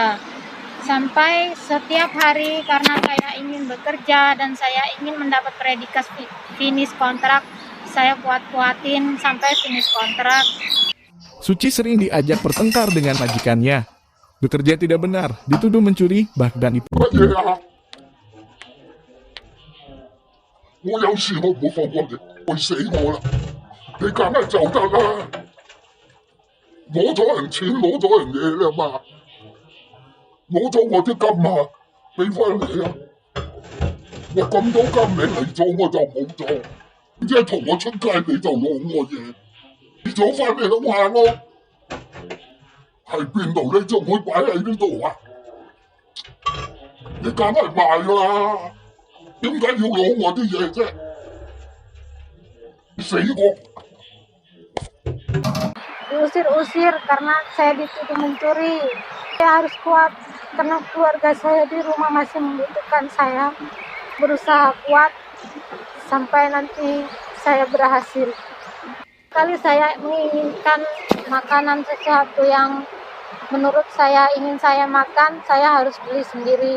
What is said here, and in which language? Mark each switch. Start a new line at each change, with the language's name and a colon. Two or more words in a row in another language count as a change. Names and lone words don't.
Indonesian: Sampai setiap hari karena saya ingin bekerja dan saya ingin mendapat predikat finish kontrak, saya kuat-kuatin sampai finish kontrak. Suci sering diajak bertengkar dengan majikannya. Bekerja tidak benar, dituduh mencuri, bahkan itu.
Cantonese: 我有事我唔會放過你，會死我啦！你梗係走得啦，攞咗人錢，攞咗人嘢啦嘛，攞咗我啲金啊，俾翻你啊！我咁多金你嚟做我就冇做，即係同我出街你就攞我嘢，你做翻你都話我喺邊度？你仲會擺喺呢度啊？你梗係賣㗎啦！點解要攞我啲嘢啫？死我！
Indonesian: Diusir-usir karena saya dituduh mencuri. Saya harus kuat karena keluarga saya di rumah masih membutuhkan saya. Berusaha kuat sampai nanti saya berhasil. Kali saya menginginkan makanan sesuatu yang menurut saya ingin saya makan, saya harus beli sendiri.